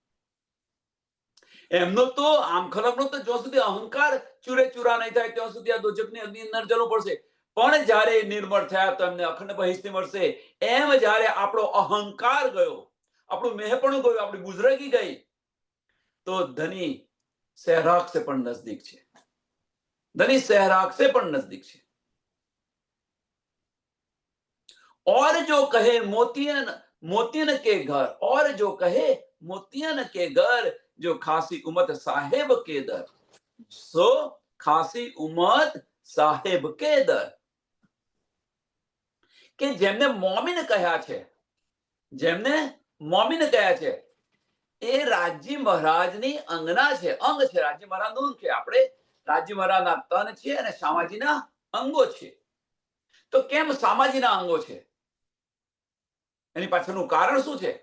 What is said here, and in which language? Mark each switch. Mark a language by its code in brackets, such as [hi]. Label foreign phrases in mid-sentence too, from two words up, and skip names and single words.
[gu] એમનો તો આમ ખલકનો તો જ્યાં સુધી અહંકાર ચૂરે ચૂરા નહીં થાય ત્યાં સુધી આ દોજકની અગ્નિ અંદર જવું પડશે. પણ જ્યારે નિર્મળ થયા તો એમને અખંડ બહિષ્ઠી મળશે. એમ જ્યારે આપણો અહંકાર ગયો, આપણું મેહપણું ગયું, આપણી બુઝરગી ગઈ, તો ધની સહેરાગ से પણ નજદીક છે. ધની સહેરાગ से પણ નજદીક છે. [hi] और जो कहे मोतियन मोतियन के घर, और जो कहे मोतियन के घर, जो खासी उमत साहेब के दर, सो खासी उमत साहेब के दर. [gu] કે જેમને મોમીન કહ્યા છે, જેમને મોમીન કહ્યા છે એ રાજી મહારાજની અંગના છે, અંગ છે. રાજી મહારાજનું અંગ છે. આપણે રાજી મહારાજના તન છે અને શામાજીના અંગો છે. તો કેમ શામાજીના અંગો છે? એની પાછળનું કારણ શું છે?